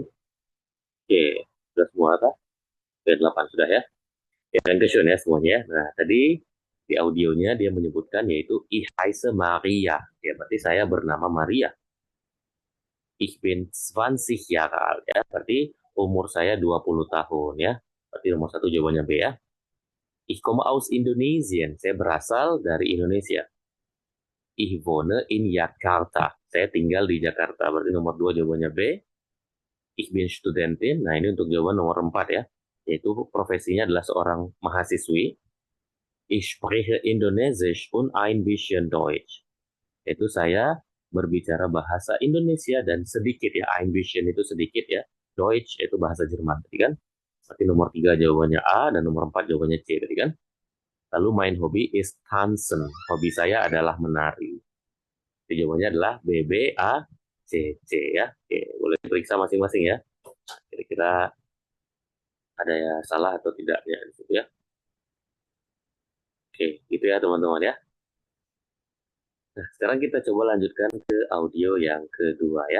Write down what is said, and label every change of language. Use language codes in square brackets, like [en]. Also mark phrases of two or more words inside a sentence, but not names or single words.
[id] Oke, sudah semua kah? Oke, 8 sudah ya. Ya, Dankeschön ya semuanya. Nah, tadi di audionya dia menyebutkan yaitu [de] Ich heiße Maria. [id] Ya, berarti saya bernama Maria. [de] Ich bin 20 Jahre alt ya. [id] Berarti umur saya 20 tahun ya. Berarti nomor 1 jawabannya B ya. [de] Ich komme aus Indonesien. [id] Saya berasal dari Indonesia. [de] Ich wohne in Jakarta. [id] Saya tinggal di Jakarta. Berarti nomor 2 jawabannya B. [de] Ich bin Studentin. [id] Nah, ini untuk jawaban nomor 4 ya. Yaitu profesinya adalah seorang mahasiswi. [de] Ich spreche Indonesisch und ein bisschen Deutsch. [id] Yaitu saya berbicara bahasa Indonesia dan sedikit ya. [de] Ein bisschen [id] itu sedikit ya. Deutsch itu bahasa Jerman tadi kan. Berarti nomor 3 jawabannya A dan nomor 4 jawabannya C tadi kan. [de] Lalu mein Hobby is tanzen. [id] Hobi saya adalah menari. Jadi jawabannya adalah B, B, A, C, C ya. Oke, boleh diperiksa masing-masing ya. Kira-kira ada ya salah atau tidaknya di situ ya. Oke, gitu ya teman-teman ya. Nah, sekarang kita coba lanjutkan ke audio yang kedua ya.